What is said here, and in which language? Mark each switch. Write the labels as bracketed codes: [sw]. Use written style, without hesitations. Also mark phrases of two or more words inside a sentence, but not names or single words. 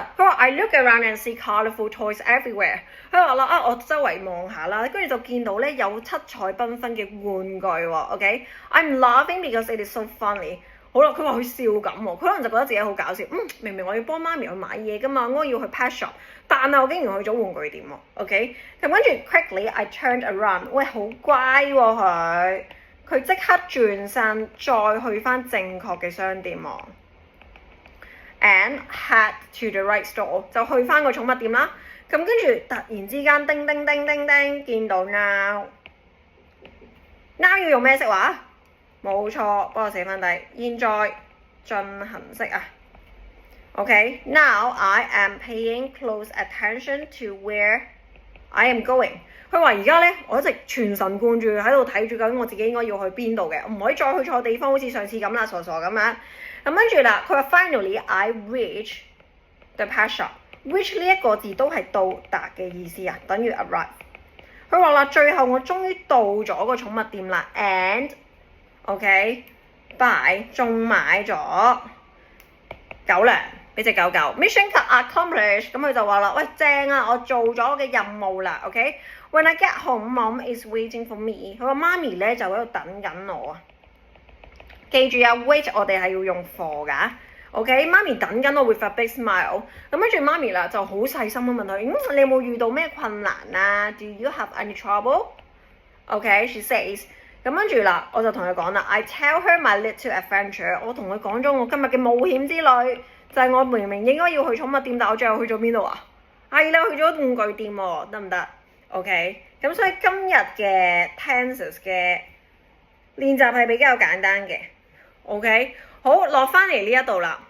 [en] 佢話 I look around and see colourful toys everywhere。 [yue] 佢話啦我周圍望下啦，跟住就見到咧有七彩繽紛嘅玩具喎。 [en] OK，I'm laughing because it is so funny。 [yue] 好啦，佢話佢笑緊喎，佢可能就覺得自己好搞笑。明明我要幫媽咪去買嘢㗎嘛，我要去 [en] pet shop， [yue] 但係我竟然去咗玩具店喎。OK， 咁跟住 [en] quickly I turned around。 [yue] 喂，好乖喎佢即刻轉身再去翻正確嘅商店喎。 [en] And head to the right store， [yue] 就去翻個寵物店啦。咁跟住突然之間叮叮叮叮叮，見到 now 要用咩色話？冇錯，幫我寫翻低。現在進行式啊。 [en] OK，now I am paying close attention to where I am going。 [yue] 佢話而家咧，我一直全神貫注喺度睇住緊我自己應該要去邊度嘅，唔可以再去錯地方，好似上次咁啦，傻傻咁樣。咁跟住啦，佢話 [en] finally I reach the pet shop。 [yue] reach 呢一個字都係到達嘅意思啊，等於 arrive。佢話啦，最後我終於到咗個寵物店啦 ， [en] and OK，buy [yue] 仲買咗狗糧俾隻狗狗 ， [en] mission accomplished。 [yue] 咁佢就話啦，喂正啊，我做咗我嘅任務啦。 [en] OK， When I get home, Mom is waiting for me。 [yue] 佢話媽咪咧就喺度等緊我啊。記住啊 ，wait 我哋係要用 for 㗎。OK， 媽咪等緊我 [en] with a big smile。 [yue] 咁跟住媽咪啦就好細心咁問佢：你有冇遇到咩困難啊 ？ [en] Do you have any trouble？OK，she says。 [yue] 咁跟住啦，我就同佢講啦 ， [en] I tell her my little adventure。 [yue] 我同佢講咗我今日嘅冒險之旅，就係我明明應該要去寵物店，但我最後去咗邊度啊？係啦，去咗玩具店喎，得唔得 ？OK， 咁所以今日嘅 tenses 嘅練習係比較簡單嘅。OK， 好，落翻嚟呢一度啦。